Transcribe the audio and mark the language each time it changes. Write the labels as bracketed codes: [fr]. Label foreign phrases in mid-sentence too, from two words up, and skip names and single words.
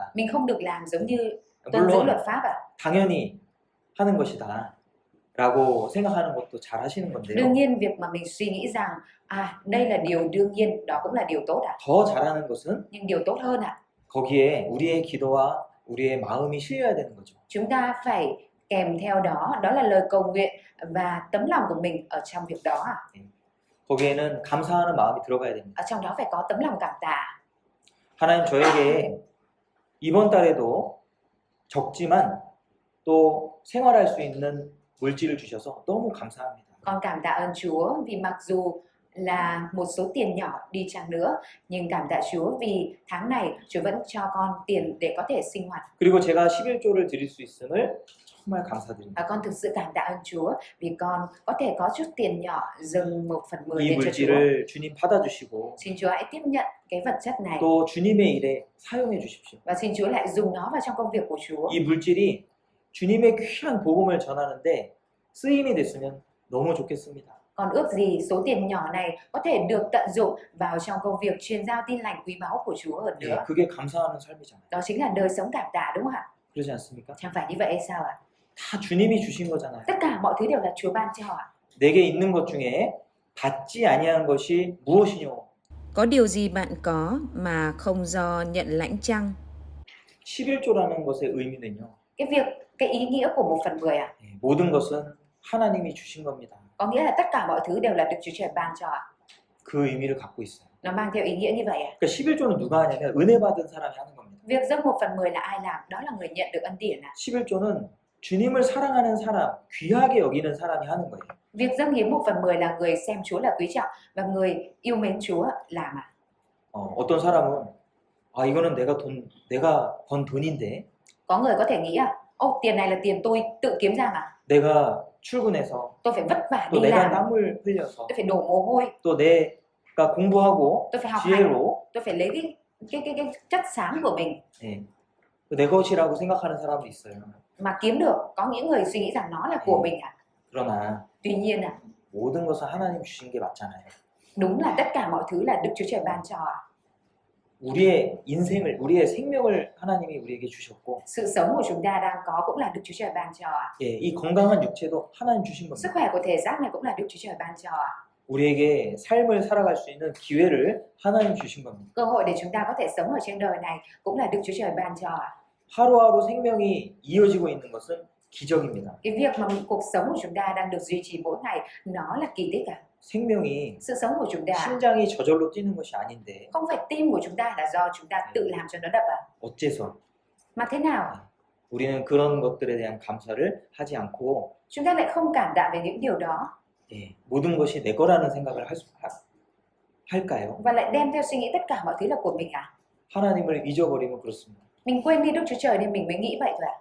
[vi] Mình không được làm giống như tuân giữ [ko] 물론 [vi] luật pháp ạ. [ko] 당연히 하는 것이다 라고 생각하는 것도 잘 하시는 [vi] Đương [ko] 건데요. [vi] nhiên việc mà mình suy nghĩ rằng đây là điều đương nhiên, đó cũng là điều tốt ạ. [ko] 더 잘하는 것은 [vi] Nhưng điều tốt hơn ạ, [ko] 거기에 우리의 기도와 우리의 마음이 실려야 되는 거죠. [vi] chúng ta phải kèm theo đó, đó là lời cầu nguyện và tấm lòng của mình ở trong việc đó ạ. [ko] 거기에는 감사하는 마음이 들어가야 됩니다. [vi] Ở trong đó phải có tấm lòng cảm tạ. [ko] 하나님 저에게 이번 달에도 적지만 또 생활할 수 있는 물질을 주셔서 너무 감사합니다. [vi] Con cảm tạ ơn Chúa vì mặc dù là một số tiền nhỏ đi chăng nữa, nhưng cảm tạ Chúa vì tháng này Chúa vẫn cho con tiền để có thể sinh hoạt. [ko] 그리고 제가 11조를 드릴 수 있음을 정말 감사드립니다. [vi] Và con thực sự cảm tạ ơn Chúa vì con có thể có chút tiền nhỏ dâng 1/10 [ko] 이 [vi] lên cho Chúa. [ko] 물질을 주님 받아주시고 [vi] Xin Chúa hãy tiếp nhận cái vật chất này [ko] 또 주님의 일에 사용해 주십시오. [vi] và xin Chúa lại dùng nó vào trong công việc của Chúa. [ko] 이 물질이 주님의 귀한 복음을 전하는데 쓰임이 됐으면 너무 좋겠습니다. [vi] Còn ước gì số tiền nhỏ này có thể được tận dụng vào trong công việc truyền giao tin lành quý báu của Chúa hơn nữa. [ko] 그게 감사하는 삶이잖아요. [vi] Đó chính là đời sống cảm tạ đúng không ạ? [ko] 그러지 않습니까? [vi] Chẳng phải như vậy hay sao ạ? [ko] 다 주님이 주신 거잖아요. [vi] Tất cả mọi thứ đều là Chúa ban cho ạ. [ko] 내게 있는 것 중에 받지 아니한 것이 무엇이뇨? [vi] Có điều gì bạn có mà không do nhận lãnh chăng? [ko] 11조라는 것의 의미는요. [vi] Cái ý nghĩa của 1/10 ạ. [ko] 모든 것은 하나님이 주신 겁니다. [vi] Có nghĩa là tất cả mọi thứ đều là Đức Chúa Trời ban cho ạ. [ko] 그 의미를 갖고 있어요. [vi] Nó mang theo ý nghĩa như vậy ạ. [ko] 그러니까 11조는 누가 하냐면 은혜 받은 사람이 하는 겁니다. [vi] Việc dâng 1/10 là ai làm? Đó là người nhận được ân điển ạ. [ko] 11조는 주님을 사랑하는 사람, 귀하게 여기는 사람이 하는 거예요. [vi] Việc dâng hiến 1/10 là người xem Chúa là quý trọng và người yêu mến Chúa làm ạ. [ko] 어떤 사람은 이거는 내가 번 돈인데 [vi] Có người có thể nghĩ Ô, tiền này là tiền tôi tự kiếm ra mà. [ko] 내가 출근해서 [vi] Tôi phải vất vả [ko] 또 [vi] đi [ko] 내가 [vi] làm, [ko] 땀을 흘려서 [vi] tôi phải đổ mồ hôi, [ko] 또 내가 공부하고 [vi] tôi phải học hành, [ko] 지혜로 [vi] tôi phải lấy cái chất xám của mình [ko] 예, 내 것이라고 생각하는 사람도 있어요. [vi] mà kiếm được. Có những người suy nghĩ rằng nó là của mình à. [ko] 그러나 [vi] Tuy nhiên [ko] 모든 것은 하나님 주신 게 맞잖아요. [vi] đúng là tất cả mọi thứ là Đức Chúa Trời ban cho. [ko] 우리의 인생을, 우리의 생명을 하나님이 우리에게 주셨고, [vi] Sự sống của chúng ta đang có cũng là Đức Chúa Trời ban cho. [ko] 예, 이 건강한 육체도 하나님 주신 [vi] Sức [ko] 겁니다. [vi] khỏe của thể xác này cũng là Đức Chúa Trời ban cho. [ko] 우리에게 삶을 살아갈 수 있는 기회를 하나님 주신 겁니다. [vi] Cơ hội để chúng ta có thể sống ở trên đời này cũng là Đức Chúa Trời ban cho. [ko] 하루하루 생명이 이어지고 있는 것은 기적입니다. [vi] Cái việc mà cuộc sống của chúng ta đang được duy trì mỗi ngày nó là kỳ tích à. [ko] 생명이 [vi] Sự sống của chúng ta [ko] 심장이 저절로 뛰는 것이 아닌데 [vi] không phải tim của chúng ta là do chúng ta tự làm cho nó đập à. [ko] 어째서 [vi] Mà thế nào [ko] 우리는 그런 것들에 대한 감사를 하지 않고 [vi] chúng ta lại không cảm tạ về những điều đó [ko] 예, 모든 것이 내 거라는 생각을 할까요? [vi] và lại đem theo suy nghĩ tất cả mọi thứ là của mình à. [ko] 하나님을 잊어버리면 그렇습니다. [vi] Mình quên đi Đức Chúa Trời nên mình mới nghĩ vậy thôi à.